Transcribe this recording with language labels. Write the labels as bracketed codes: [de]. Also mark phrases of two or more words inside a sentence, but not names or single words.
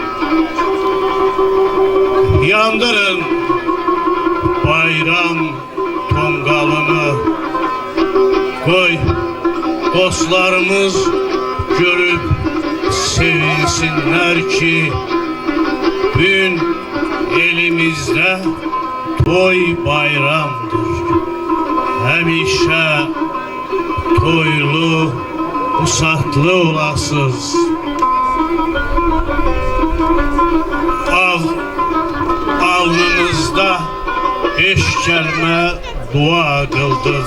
[az] Yandırın bayram tongalını. Koy dostlarımız görüp sevinsinler ki bugün elimizde toy bayramdır. Həmişə toylu, usatlı olasız. Alnınızda 5 kəlmə dua qıldıq.